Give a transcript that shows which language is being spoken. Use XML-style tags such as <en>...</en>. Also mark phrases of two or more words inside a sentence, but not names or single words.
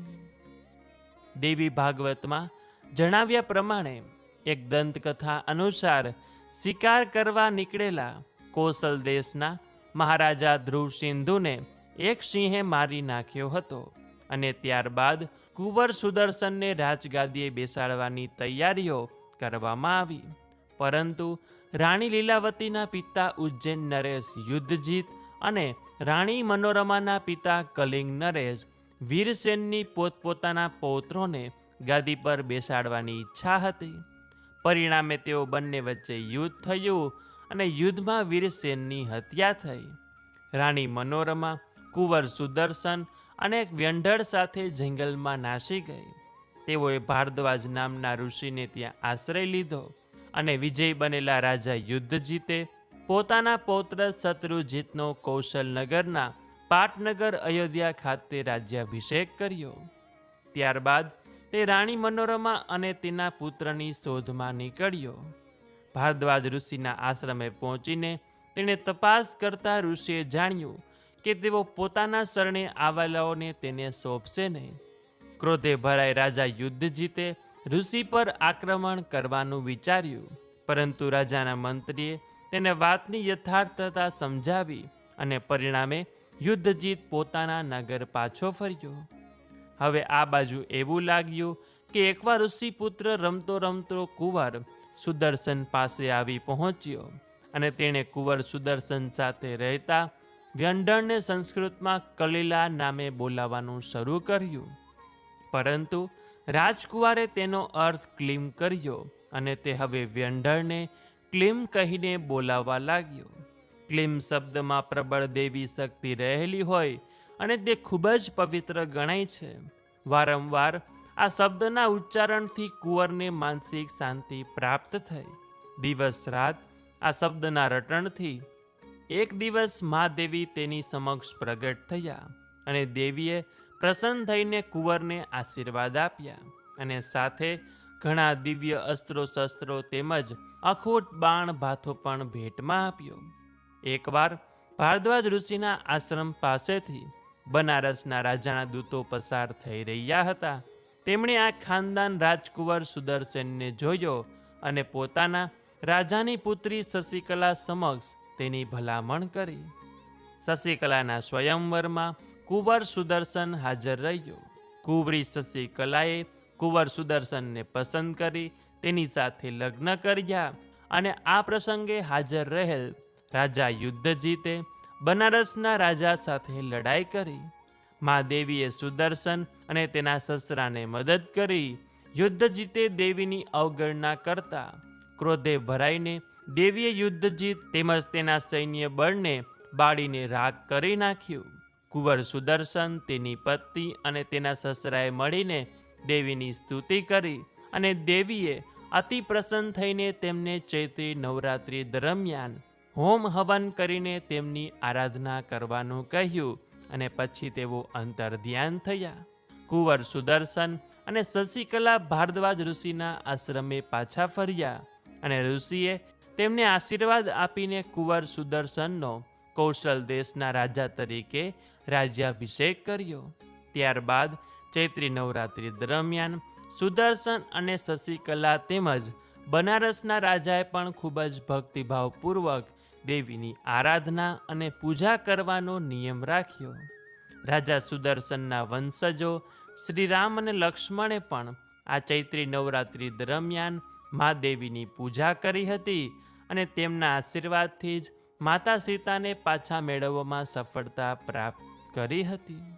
<gu>દેવી ભાગવતમાં જણાવ્યા પ્રમાણે એક દંતકથા અનુસાર શિકાર કરવા નીકળેલા કોસલ દેશના મહારાજા ધ્રુવ સિંધુને એક સિંહે મારી નાખ્યો હતો અને ત્યારબાદ કુંવર સુદર્શનને રાજગાદીએ બેસાડવાની તૈયારીઓ કરવામાં આવી। પરંતુ રાણી લીલાવતીના પિતા ઉજ્જૈન નરેશ યુદ્ધજીત અને રાણી મનોરમાના પિતા કલિંગ નરેશ વીરસેનની પોતપોતાના પૌત્રોને ગાદી પર બેસાડવાની ઇચ્છા હતી। પરિણામે તેઓ બંને વચ્ચે યુદ્ધ થયું અને યુદ્ધમાં વીરસેનની હત્યા થઈ। રાણી મનોરમા કુંવર સુદર્શન અને એક વ્યંઢળ સાથે જંગલમાં નાસી ગઈ। તેઓએ ભારદ્વાજ નામના ઋષિને ત્યાં આશ્રય લીધો અને વિજયી બનેલા રાજા યુદ્ધજીતે પોતાના પૌત્ર શત્રુજીતનો કૌશલ નગરના પાટનગર અયોધ્યા ખાતે રાજ્યાભિષેક કર્યો। ત્યારબાદ તે રાણી મનોરમા અને તેના પુત્રની શોધમાં નીકળ્યો। ભારદ્વાજ ઋષિના આશ્રમે પહોંચીને તેણે તપાસ કરતા ઋષિએ જાણ્યું કે તેઓ પોતાના શરણે આવેલાઓને તેને સોંપશે નહીં। ક્રોધે ભરાઈ રાજા યુદ્ધજીતે ઋષિ પર આક્રમણ કરવાનું વિચાર્યું, પરંતુ રાજાના મંત્રીએ તેને વાતની યથાર્થતા સમજાવી અને પરિણામે યુદ્ધજીત પોતાના નગર પાછો ફર્યો। હવે આ બાજુ એવું લાગ્યું કે એકવાર ઋષિપુત્ર રમતો રમતો કુંવર સુદર્શન પાસે આવી પહોંચ્યો અને તેણે કુંવર સુદર્શન સાથે રહેતા વ્યંઢળને સંસ્કૃતમાં કલિલા નામે બોલાવવાનું શરૂ કર્યું। પરંતુ રાજકુમારે તેનો અર્થ ક્લીમ કર્યો અને તે હવે વ્યંઢળને ક્લીમ કહીને બોલાવવા લાગ્યો। ક્લીમ શબ્દમાં પ્રબળ દેવી શક્તિ રહેલી હોય અને તે ખૂબ જ પવિત્ર ગણાય છે। વારંવાર આ શબ્દના ઉચ્ચારણથી કુંવરને માનસિક શાંતિ પ્રાપ્ત થઈ। દિવસ રાત આ શબ્દના રટણથી એક દિવસ મહાદેવી તેની સમક્ષ પ્રગટ થયા અને દેવીએ પ્રસન્ન થઈને કુંવરને આશીર્વાદ આપ્યા અને સાથે ઘણા દિવ્ય અસ્ત્રો શસ્ત્રો તેમજ અખૂટ બાણ ભાથો પણ ભેટમાં આપ્યો। એકવાર ભારદ્વાજ ઋષિના આશ્રમ પાસેથી બનારસના રાજાના દૂતો પસાર થઈ રહ્યા હતા। તેમણે આ ખાનદાન રાજકુંવર સુદર્શનને જોયો અને પોતાના રાજાની પુત્રી શશિકલા સમક્ષ તેની ભલામણ કરી। શશિકલાના સ્વયંવરમાં કુંવર સુદર્શન હાજર રહ્યો। કુંવરી શશિકલાએ કુંવર સુદર્શનને પસંદ કરી તેની સાથે લગ્ન કર્યા અને આ પ્રસંગે હાજર રહેલ રાજા યુદ્ધજીતે બનારસના રાજા સાથે લડાઈ કરી। મહાદેવીએ સુદર્શન અને તેના સસરાને મદદ કરી। યુદ્ધજીતે દેવીની અવગણના કરતા ક્રોધે ભરાઈને દેવીએ યુદ્ધજીત તેમજ તેના સૈન્ય બળને બાળીને રાખ કરી નાખ્યું। કુંવર સુદર્શન તેની પત્ની અને તેના સસરાએ મળીને દેવીની સ્તુતિ કરી અને દેવીએ અતિ પ્રસન્ન થઈને તેમને ચૈત્રી નવરાત્રિ દરમિયાન હોમ હવન કરીને તેમની આરાધના કરવાનું કહ્યું અને પછી તેઓ અંતર ધ્યાન થયા। કુંવર સુદર્શન અને શશિકલા ભારદ્વાજ ઋષિના આશ્રમે પાછા ફર્યા અને ઋષિએ તેમને આશીર્વાદ આપીને કુંવર સુદર્શનનો કૌશલ દેશના રાજા તરીકે રાજ્યાભિષેક કર્યો। ત્યારબાદ ચૈત્રી નવરાત્રિ દરમિયાન સુદર્શન અને શશિકલા તેમજ બનારસના રાજાએ પણ ખૂબ જ ભક્તિભાવપૂર્વક દેવીની આરાધના અને પૂજા કરવાનો નિયમ રાખ્યો। રાજા સુદર્શનના વંશજો શ્રીરામ અને લક્ષ્મણે પણ આ ચૈત્રી નવરાત્રિ દરમિયાન માં દેવીની પૂજા કરી હતી અને તેમના આશીર્વાદથી જ માતા સીતાને પાછા મેળવવામાં સફળતા પ્રાપ્ત કરી હતી।</gu>